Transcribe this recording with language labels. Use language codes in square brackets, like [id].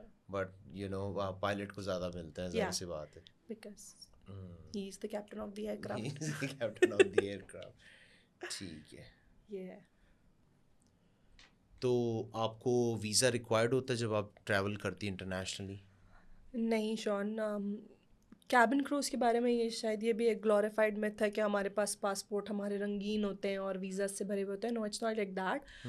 [ur] But pilot کو زیادہ ملتا ہے, ظاہر سی بات ہے, [en] because he is the captain of the aircraft. He is the captain of the aircraft. [ur] ٹھیک ہے. [en] Yeah. [ur] تو آپ کو ویزا ریکوائرڈ ہوتا ہے جب آپ ٹریول کرتی ہیں انٹرنیشنلی؟ نہیں شون, کیبن کروز کے بارے میں یہ شاید یہ بھی ایک گلوریفائڈ میتھ ہے کہ ہمارے پاس پاسپورٹ ہمارے رنگین ہوتے ہیں اور ویزا سے بھرے ہوئے ہوتے ہیں. [en] No, it's not like that.